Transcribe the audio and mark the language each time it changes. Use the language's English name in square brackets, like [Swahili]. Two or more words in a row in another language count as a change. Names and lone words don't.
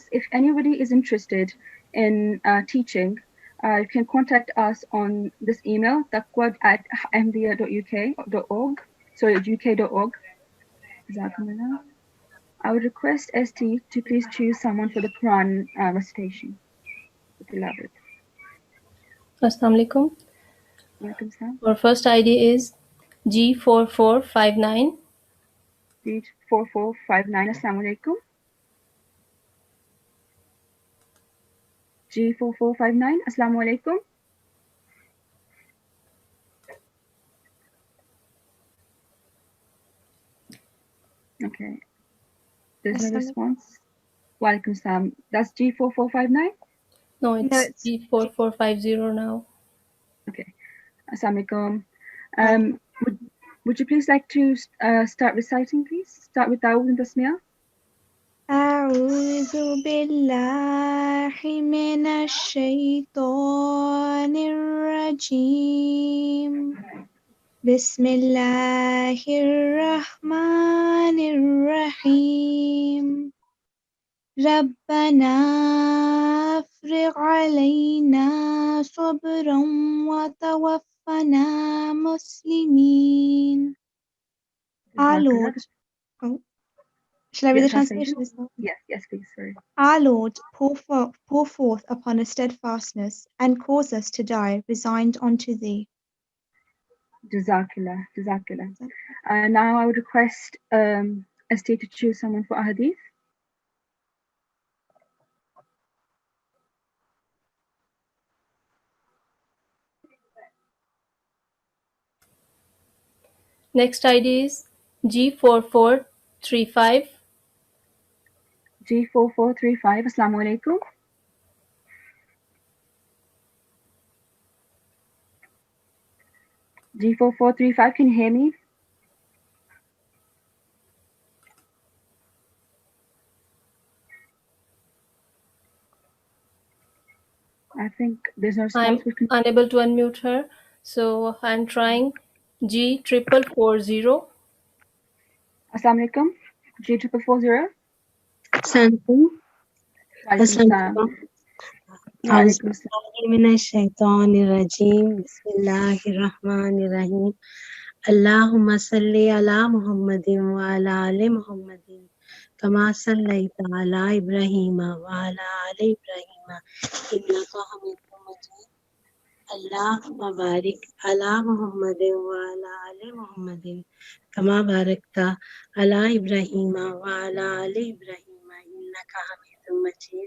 [English] If anybody is interested in teaching, you can contact us on this email, taqwa@ahmadiyya.uk.org. Sorry, uk.org. Jazakumullah. I would request ST to please choose someone for the Quran recitation. Beloved. [Arabic] السلام عليكم. [English] Welcome, sir. Our first ID is G4459. [Arabic] G4459. السلام عليكم. G4459. السلام عليكم. [English] Okay. There's no response. [Arabic] وعليكم السلام. [English] That's G4459? No, it's G4450 now. [Arabic] Okay. السلام عليكم. [English] Would you please like to start reciting, please? Start with Ta'awudh and Tasmiyah. [Arabic] أعوذ بالله من الشيطان الرجيم بسم الله الرحمن الرحيم ربنا افرغ علينا صبرا وتوفنا مسلمين. [English] Our Lord. Shall I read the translation as well? Yes, please. Sorry. Our Lord, pour forth upon us steadfastness and cause us to die resigned unto thee. [Arabic] Jazakallah. [English] Now I would request ST to choose someone for Ahadith. Next ID is G4435. [Arabic] G4435. السلام عليكم. [English] G4435, can you hear me? I think there's no response. I'm unable to unmute her, so I'm trying G4440. [Arabic] السلام عليكم. G4440. Bismillahirrahmanirrahim. اللهم صل على محمد وعلى آل محمد كما صليت على إبراهيم وعلى آل إبراهيم إنك حميد مجيد. اللهم بارك على محمد وعلى آل محمد كما باركت على إبراهيم وعلى آل إبراهيم إنك حميد مجيد.